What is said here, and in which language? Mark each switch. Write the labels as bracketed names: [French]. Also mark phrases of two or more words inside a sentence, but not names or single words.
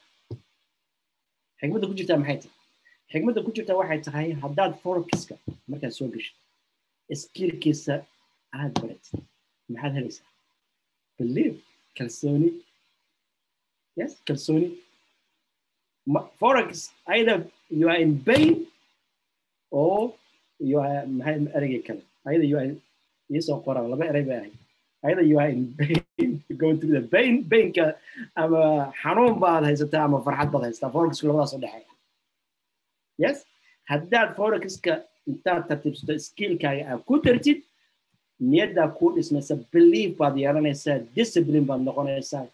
[Somali] xigmadda ku jirta maxay tahay xigmadda ku jirta waxay tahay haddaad forex-ka markaad soo gasho skillkiisa aad baratid maxaad helaysaa [English] believe kalsooni yes kalsooni forex either you are in pain or you are [Somali] ereyga kale [English] either you are [Somali] yesoo qora laba erey bay ahayd either you are [English] in pain going through the painka [Somali] ama xanuun baad haysataa ama farxad baad haysataa forex labadaas u dhexeeya yes haddaad forex-ka intaad tartiibsato skillkaaga aad ku dartid niyaddaa kuu dhismaysa belief baad yeelanaysaa discipline baad noqonaysaa